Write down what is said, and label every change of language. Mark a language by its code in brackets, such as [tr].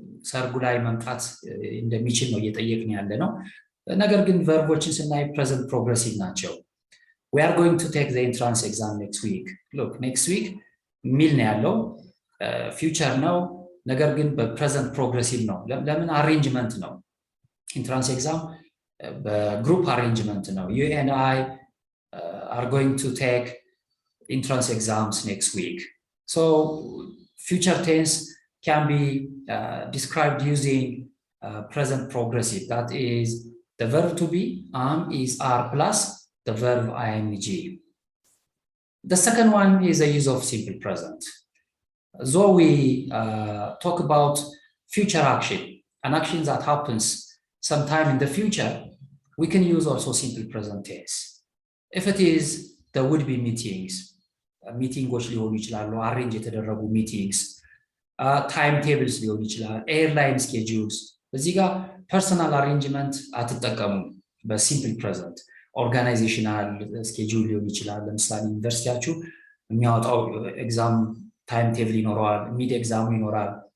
[am] ሰርጉ ላይ መምጣት እንደሚችል ነው እየጠየቅን ያለ ነው። ነገር ግን ቨርቦችን ስናይ ፕሬዘንት ፕሮግሬሲቭ ናቸው። [en] We are going to take the entrance exam next week. Look, next week [am] ሚል ነው ያለው፣ ፊውቸር ነው። ነገር ግን በፕሬዘንት ፕሮግሬሲቭ ነው። ለምን? አሬንጅመንት ነው። ኢንትራንስ ኤግዛም በግሩፕ አሬንጅመንት ነው። [en] You and I are going to take entrance exams next week. So future tense can be described using present progressive. That is the verb to be, am is are plus the verb ing. The second one is the use of simple present. Though we talk about future action, an action that happens sometime in the future, we can use also simple present tense. If it is the would-be meetings, [am] meetingos ሊሆኑ ይችላሉ፣ arrange የተደረጉ meetings, timetables ሊሆኑ ይችላል፣ airline schedules። እዚህ ጋር personal arrangement አትጠቀሙም በሲምፕል present። ኦርጋናይዜሽናል ስኬጁል ሊሆን ይችላል። ለምሳሌ ዩኒቨርሲቲያችሁ የሚያወጣው ኤግዛም ታይም ቴብል ይኖረዋል፣ ሚድ ኤግዛሙ ይኖራል፣